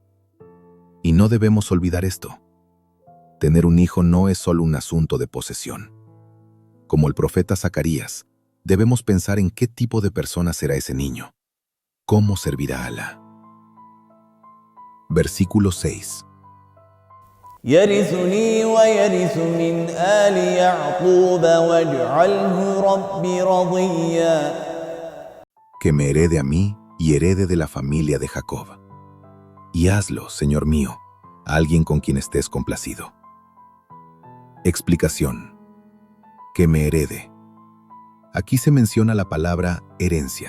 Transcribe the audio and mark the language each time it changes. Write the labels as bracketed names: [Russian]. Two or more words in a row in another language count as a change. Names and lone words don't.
[Spanish] Y no debemos olvidar esto. Tener un hijo no es solo un asunto de posesión. Como el profeta Zacarías, debemos pensar en qué tipo de persona será ese niño. ¿Cómo servirá a Alá? Versículo 6. [Arabic] يرثني ويرث من آل يعقوب واجعله رب رضيا. [Spanish] Que me herede a mí y herede de la familia de Jacob. Y hazlo, Señor mío, a alguien con quien estés complacido. Explicación. Que me herede. Aquí se menciona la palabra herencia.